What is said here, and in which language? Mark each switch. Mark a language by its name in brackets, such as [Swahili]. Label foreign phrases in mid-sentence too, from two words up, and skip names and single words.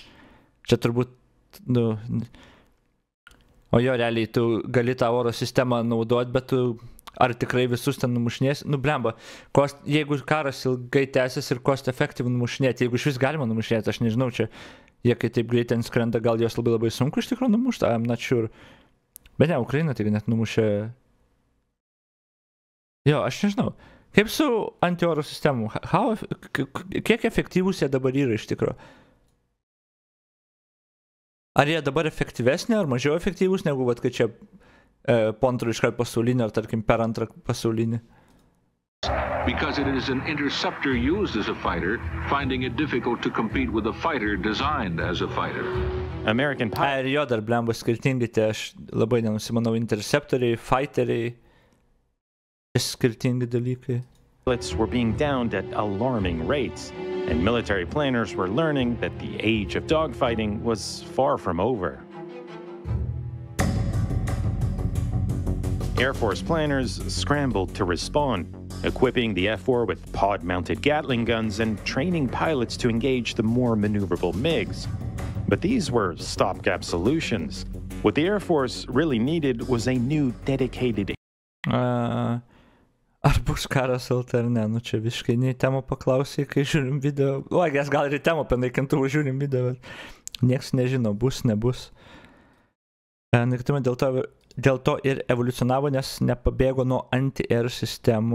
[Lithuanian] Čia turbūt, nu, o jo, realiai, tu gali tą oro sistemą naudoti, bet tu ar tikrai visus ten numušinės? Nu, blemba, jeigu karas ilgai tęsis ir [English] cost effective [Lithuanian] numušinėti, jeigu iš vis galima numušinėti, aš nežinau, čia, jie kai taip greitai ten skrenda, gal jos labai labai sunku iš tikrųjų numušti, [English] I'm not sure. [Lithuanian] Bet ne, Ukraina taigi net numušė. Jo, aš nežinau. Kaip su anti-oro sistemų? Kiek efektyvūs jie dabar yra iš tikrųjų? Ar jie dabar efektyvesnė, ar mažiau efektyvūs, negu, vat, kad čia po antrą iškart pasaulinį, ar tarkim per antrą pasaulinį? [English] Because it is an interceptor used as a fighter, finding it difficult to compete with a fighter designed as a fighter. American [Lithuanian] Ir jo dar blemba skirtingi, tai aš labai nenusimanau, interceptoriai, fighteriai, skirtingi dalykai. [English] pilots were being downed at alarming rates, and military planners were learning that the age of dogfighting was far from over. Air Force planners scrambled to respond, equipping the F-4 with pod-mounted Gatling guns and training pilots to engage the more maneuverable MiGs. But these were stopgap solutions. What the Air Force really needed was a new dedicated... [Lithuanian] Ar bus karas LT ar ne? Nu čia visiškai nei temą paklausai, kai žiūrim video. O, gal ir temą apie naikintuvą žiūrim video, bet nieks nežino, bus, nebus. Naikintuvai dėl to ir evoliucionavo, nes nepabėgo nuo anti-air sistemų.